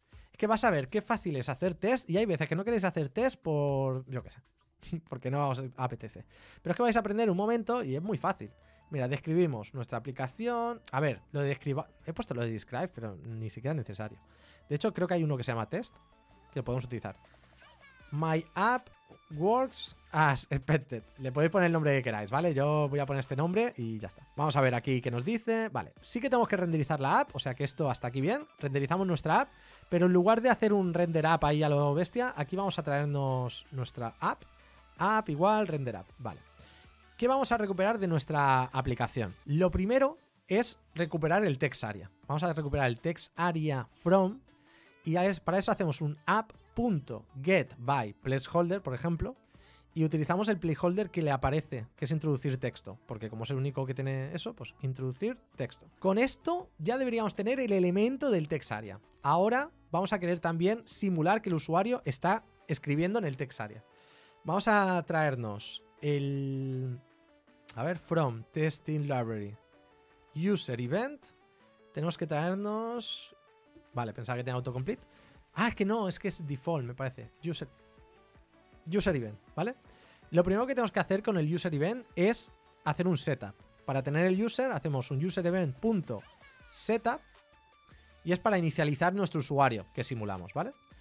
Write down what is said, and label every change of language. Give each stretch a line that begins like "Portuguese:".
Spanish: Es que vas a ver qué fácil es hacer test y hay veces que no queréis hacer test por, yo qué sé, porque no os apetece. Pero es que vais a aprender un momento y es muy fácil. Mira, describimos nuestra aplicación. A ver, lo de describa... He puesto lo de describe, pero ni siquiera es necesario. De hecho, creo que hay uno que se llama test, que lo podemos utilizar.
English: My app works as expected.
Spanish: Le podéis poner el nombre que queráis, ¿vale? Yo voy a poner este nombre y ya está. Vamos a ver aquí qué nos dice. Vale, sí que tenemos que renderizar la app, o sea que esto hasta aquí bien. Renderizamos nuestra app, pero en lugar de hacer un render app ahí a lo bestia, aquí vamos a traernos nuestra app. App igual render app, vale. ¿Qué vamos a recuperar de nuestra aplicación? Lo primero es recuperar el text area. Vamos a recuperar el text area from y para eso hacemos un app.getByPlaceholder, por ejemplo, y utilizamos el placeholder que le aparece, que es introducir texto, porque como es el único que tiene eso, pues introducir texto. Con esto ya deberíamos tener el elemento del text area. Ahora vamos a querer también simular que el usuario está escribiendo en el text area. Vamos a traernos el... A ver, from testing library user event. Tenemos que traernos... Vale, pensaba que tenía autocomplete. Ah, es que no, es que es default, me parece. User event, ¿vale? Lo primero que tenemos que hacer con el user event es hacer un setup. Para tener el user, hacemos un user event.setup y es para inicializar nuestro usuario que simulamos, ¿vale?